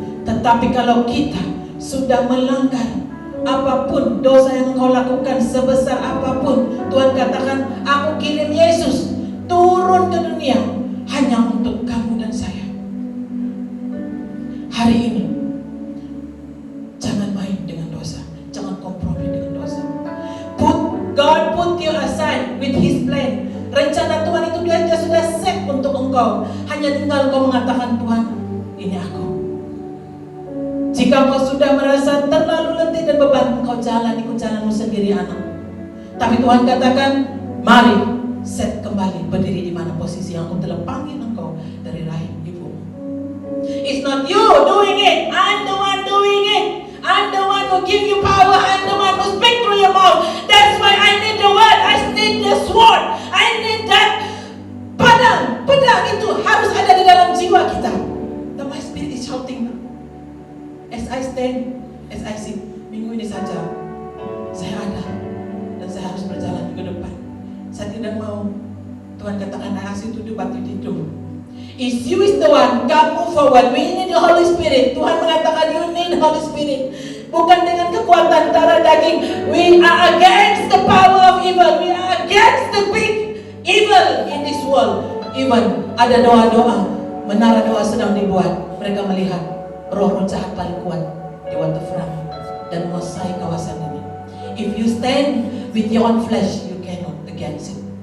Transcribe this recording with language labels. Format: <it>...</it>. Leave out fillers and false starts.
<id>Tetapi kalau kita sudah melanggar apapun dosa yang engkau lakukan, sebesar apapun, Tuhan katakan, aku kirim Yesus turun ke dunia hanya untuk kamu dan saya. Hari ini jangan main dengan dosa, jangan kompromi dengan dosa.</id> <en>God put you aside with His plan.</en> <id>Rencana Tuhan itu Dia sudah set untuk engkau. Hanya tinggal engkau mengatakan, Tuhan, ini aku. Jika engkau sudah merasa terlalu letih dan beban, engkau ikut jalanmu sendiri, anak. Tapi Tuhan katakan, mari set kembali, berdiri di mana posisi yang aku telah panggil engkau dari rahim ibu.</id> <en>It's not you doing it, I'm the one doing it. I'm the one who give you power. I'm the one who speak through your mouth. That's why I need the word. I need the sword. I need that pedang.</en> <id>Pedang itu harus ada di dalam jiwa kita.</id> <en>My spirit is shouting. As I stand, as I sit,</en> <id>minggu ini saja saya ada dan saya harus berjalan ke depan. Saya tidak mau Tuhan katakan nasi itu batu tidur.</id> <en>Is you is the one, come move forward. We need the Holy Spirit.</en> <id>Tuhan mengatakan</id> <en>you need the Holy Spirit.</en> <id>Bukan dengan kekuatan darah daging.</id> <en>We are against the power of evil. We are against the big evil in this world.</en> <id>Even ada doa-doa, menara doa sedang dibuat. Mereka melihat roh-roh jahat paling kuat di waterfront dan menguasai kawasan ini.</id> <en>If you stand with your own flesh, you cannot against it.</en>